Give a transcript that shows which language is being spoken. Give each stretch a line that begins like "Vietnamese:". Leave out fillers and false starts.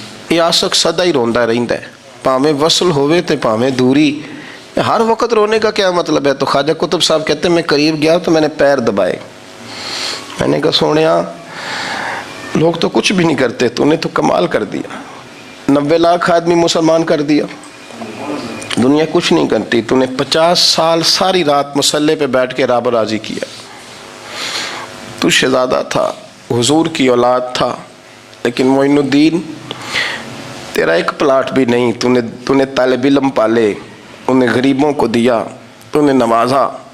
Punjabi: یہ عاشق سدا ہی روندا رہندا ہے, پاویں وصل ہوئے تے پاویں دوری.
Urdu: ہر وقت رونے کا کیا مطلب ہے؟ تو خواجہ قطب صاحب کہتے ہیں میں قریب گیا تو میں نے پیر دبائے, میں نے کہا سونیا لوگ تو کچھ بھی نہیں کرتے, تو نے تو کمال کر دیا. 90 لاکھ آدمی مسلمان کر دیا, دنیا کچھ نہیں کرتی. تو نے 50 سال ساری رات مسلح پہ بیٹھ کے رب راضی کیا. تو شہزادہ تھا, حضور کی اولاد تھا, لیکن معین الدین تیرا ایک پلاٹ بھی نہیں. تو نے طالب علم پالے, انہیں غریبوں کو دیا, تو نے نوازا.